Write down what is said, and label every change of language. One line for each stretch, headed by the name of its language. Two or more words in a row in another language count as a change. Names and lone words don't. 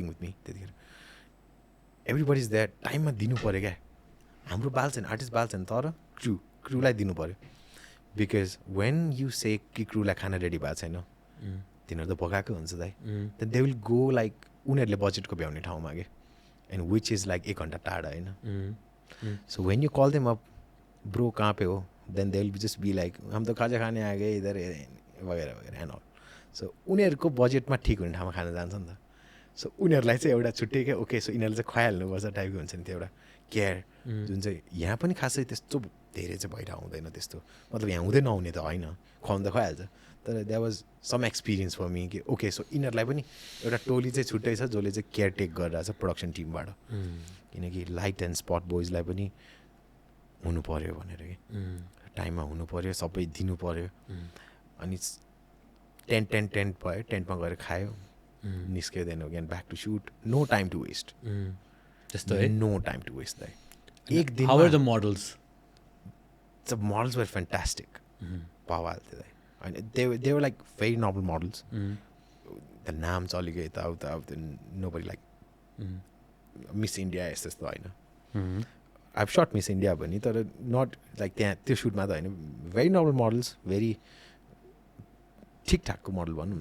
English: with me
Nepali: त्यतिखेर
English: everybody is that
Nepali: टाइममा दिनु पऱ्यो क्या हाम्रो बाल छैन आर्टिस्ट बाल छैन तर क्रुलाई दिनु पऱ्यो
English: because when you say
Nepali: कि क्रुलाई खाना रेडी भएको छैन तिनीहरू त भगाएको हुन्छ दाइ
English: then they will go like
Nepali: उनीहरूले बजेटको भ्याउने ठाउँमा क्या
English: and which is like
Nepali: 1 घन्टा टाढा होइन
English: so when you call them up bro
Hindi: कहाँ पे हो
English: then they will just be like
Hindi: हम त खाजा खाने आगे इधर वगैरह वगैरह
English: and all
Nepali: सो उनीहरूको बजेटमा ठिक हुने ठाउँमा खान जान्छ नि त सो उनीहरूलाई चाहिँ एउटा छुट्टै क्या
English: okay so
Nepali: यिनीहरूले चाहिँ खुवाइहाल्नुपर्छ टाइपको हुन्छ नि त्यो एउटा केयर जुन चाहिँ यहाँ पनि खासै त्यस्तो धेरै चाहिँ भइरहेको हुँदैन त्यस्तो मतलब यहाँ हुँदै नहुने त होइन खुवाउनु त खुवाइहाल्छ तर
English: that was some experience for me
Nepali: कि ओके सो यिनीहरूलाई पनि एउटा टोली चाहिँ छुट्टै छ जसले चाहिँ
English: care take
Nepali: गरिरहेको छ प्रोडक्सन टिमबाट किनकि
English: light and spot
Nepali: बोइजलाई पनि हुनु पऱ्यो भनेर कि टाइममा हुनु पऱ्यो सबै दिनु पऱ्यो अनि टेन्ट भयो टेन्टमा गएर खायो निस्क्यो
English: then again back to shoot no time to waste
Nepali: त्यस्तो
English: no time to waste
Nepali: दाइ एक दिन
English: how are the models the models were fantastic
Nepali: पावाल थियो दाइ होइन
English: they were like very normal models द
Nepali: नाम चलेको यताउता अब
English: nobody like Miss India
Nepali: यस्तो यस्तो होइन
English: I have shot Miss India
Nepali: भने तर
English: not like
Nepali: त्यहाँ त्यो सुटमा त होइन
English: very normal models very
Nepali: ठिकठाकको मोडल भनौँ न